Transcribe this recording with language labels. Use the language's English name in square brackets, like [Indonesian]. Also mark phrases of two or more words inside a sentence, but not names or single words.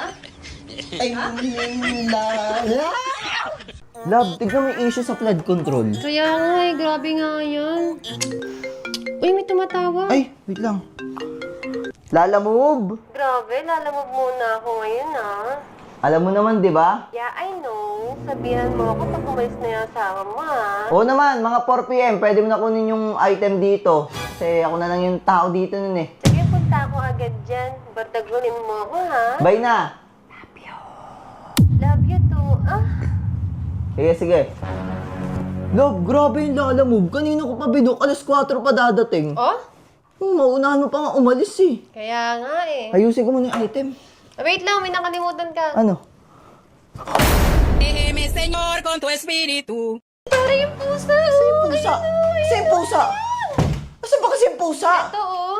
[Filipino] Ay, Love, tignan mo yung issue sa flood control. Kaya nga eh, grabe nga yan. Uy, may tumatawag. Ay, wait lang. Lala move. Grabe, lalamog muna ako ngayon ah. Alam mo naman, di ba? [English] Yeah, I know. [Filipino] Sabihan mo ako pag umalis na yung asawa mo ah. Oo naman, mga 4 PM, pwede mo na kunin yung item dito. Kasi ako na lang yung tao dito nun eh. Sige, punta ako agad dyan. Bardagunin mo ako ha. Bye na. [English] Love you too. Ah, [Filipino] Sige. Love, grabe yung Lala move. Kanina ko pa binok, alas 4 pa dadating. oh? Maunahan mo pa nga umalis eh. Kaya nga eh. Ayusin ko muna yung item. Wait lang, may nakalimutan ka. Ano? [Spanish] Déjeme, Señor, con tu espíritu. [Filipino] Tara yung pusa. Pusa! Kasi yung pusa! Asan ba kasi yung pusa? Ito